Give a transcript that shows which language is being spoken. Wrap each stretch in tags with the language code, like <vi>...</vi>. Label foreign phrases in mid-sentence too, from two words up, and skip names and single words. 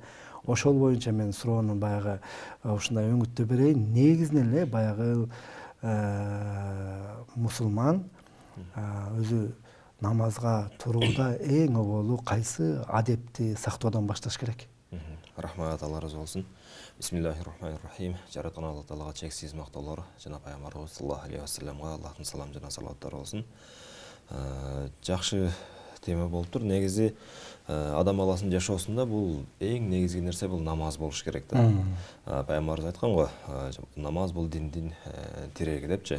<ky>Ошол боюнча мен суроону баягы ушундай өңүттө берейин. Негизинен эле баягы мусулман өзү намазга турууда эң оболу кайсы адепти сактоодон башташ керек? Рахмат, Алла разы болсун.</ky> <ar>بسم الله الرحمن الرحيم.</ar> <ky>Жараткан Алла Таалага чексиз мактоолор, жана пайгамбарыбыз</ky> <ar>صلى الله عليه وسلم</ar> <ky>Аллахтын салам жана салаваттары болсун. Жакшы тема болуптур. Негизи адам баласынын жашоосунда бул эң негизги нерсе бул намаз болуш керек да. Пайгамбарыбыз айткан го, намаз бул диндин тиреги депчи.</ky>